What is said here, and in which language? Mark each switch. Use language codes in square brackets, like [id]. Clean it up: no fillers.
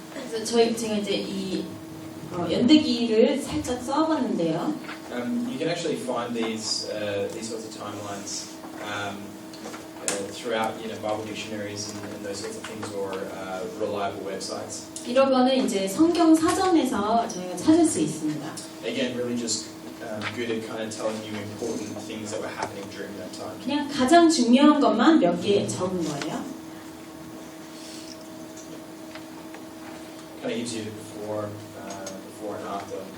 [ko] 그래서 제가 이제 이 연대기를 살짝 써봤는데요. [en] You can actually find these sorts of timelines throughout, Bible dictionaries and those sorts of things, or reliable websites. [ko] 이런 거는 이제 성경 사전에서 저희가 찾을 수 있습니다. [en] Again, really just good at kind of telling you important things that were happening during that time. [ko] 그냥 가장 중요한 것만 몇 개 적은 거예요. [en] Kind of gives you the before and after.